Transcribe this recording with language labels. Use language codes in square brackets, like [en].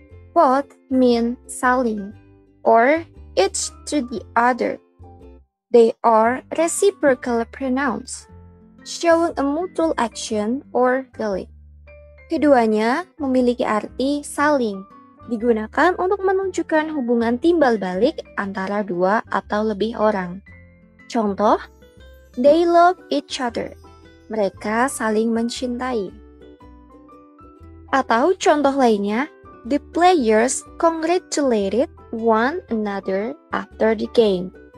[en] Both mean saling, or each to the other. They are reciprocal pronouns, showing a mutual action or feeling. [id] Keduanya memiliki arti saling, digunakan untuk menunjukkan hubungan timbal balik antara dua atau lebih orang. Contoh, [en] they love each other. [id] Mereka saling mencintai. Atau contoh lainnya, [en] the players congratulated one another after the game.